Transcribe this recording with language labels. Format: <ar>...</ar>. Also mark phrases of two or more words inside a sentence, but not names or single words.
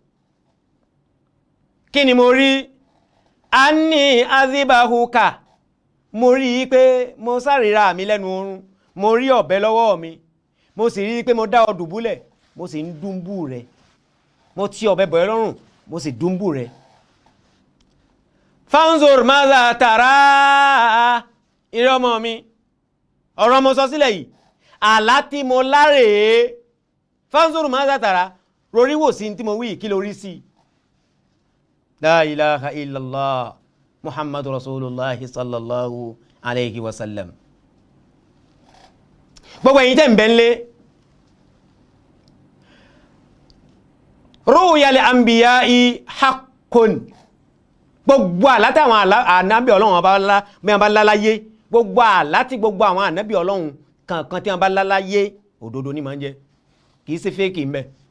<yo>kí ni mo rí?</yo> <ar>أني أذبحك,</ar> <yo>mo rí pé mo sáré mi lẹ́nu oorun, mo rí ọ̀bẹ lọ́wọ́ mi, mo sì rí pé mo dá ọ dùbúlẹ̀, mo sì ń dúnbù rẹ̀, mo ti ọ̀bẹ bọ̀ ẹ́ lọ́rùn, mo sì dúnbù rẹ̀.</yo> <ar>فانظر ماذا ترى,</ar> <yo>ìrẹ́ ọmọ mi, ọ̀rọ̀ mo sọ sílẹ̀ yìí, àlá tí mo láre.</yo> <ar>فانظر ماذا ترى,</ar> <yo>rorí wò sí tí mo wí, kí lórí sí?</yo> <ar>لا إله إلا الله محمد رسول الله صلى الله عليه وسلم.</ar> <yo>gbogbo ẹ̀yin tẹ́ ń bẹ ńlé,</yo> <ar>رؤيا الأنبياء حق,</ar> <yo>gbogbo àlá tí àwọn ànábì Ọlọ́run bá láláyé, gbogbo àlá tí gbogbo àwọn ànábì Ọlọ́run kankan tí wọ́n bá láláyé, òdodo ní máa ń jẹ́, kìí ṣe fẹ́ẹ̀kì ń bẹ.</yo>